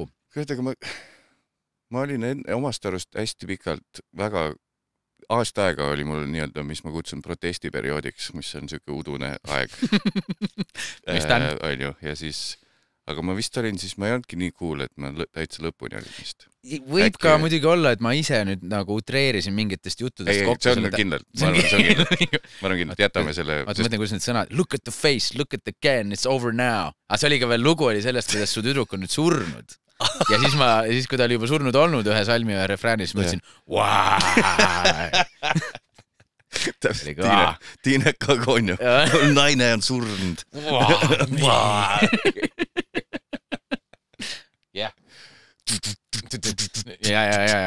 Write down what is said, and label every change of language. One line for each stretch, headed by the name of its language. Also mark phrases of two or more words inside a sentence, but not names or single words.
Estonian: Aga ma olin omast arust hästi pikalt väga aasta aega oli mul nii-öelda, mis ma kutsun protestiperioodiks, mis on süke udune aeg. Mis ta on ju, ja siis aga ma vist olin siis, ma ei olnudki nii cool, et ma täitsa lõpuni olin vist. Võib ka muidugi olla, et ma ise nüüd nagu utreerisin mingitest juttudest kokku. See on kindlalt. Ma arvan kindlalt, jätame selle. Ma mõtlen, kuidas need sõnad,
English: look at the face, look at the can, it's over now.
Estonian: Aga see oli ka veel lugu oli sellest, kuidas su tüdruk on nüüd surnud. Ja siis kui ta oli juba surnud olnud ühe salmi ja refräänis, ma ütlesin, Tiine Kagonjo. Naine on surnud. Ja.